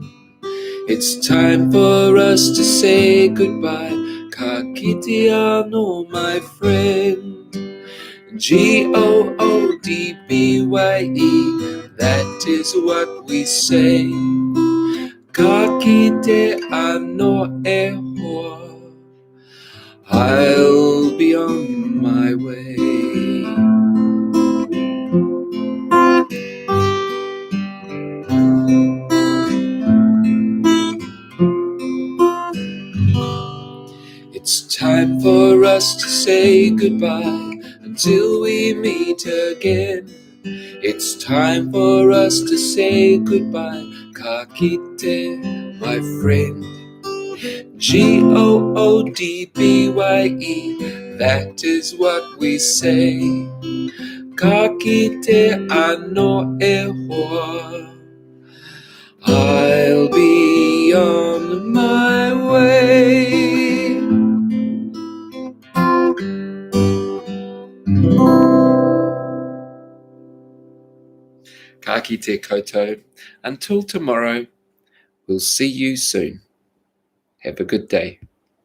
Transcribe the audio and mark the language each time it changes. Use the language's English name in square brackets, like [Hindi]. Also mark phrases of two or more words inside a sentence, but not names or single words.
[English] It's time for us to say goodbye, [Māori] ka kite anō, [English] my friend. G-O-O-D-B-Y-E, that is what we say. [Māori] Ka kite ano e hoa, [English] I'll be on my way. It's time for us to say goodbye until we meet again. It's time for us to say goodbye, [Māori] ka kite, [English] my friend. G-O-O-D-B-Y-E, that is what we say. [Māori] Ka kite ano e hoa, [English] I'll be on my way. [Māori] Ka kite koutou. [English] Until tomorrow, we'll see you soon. Have a good day.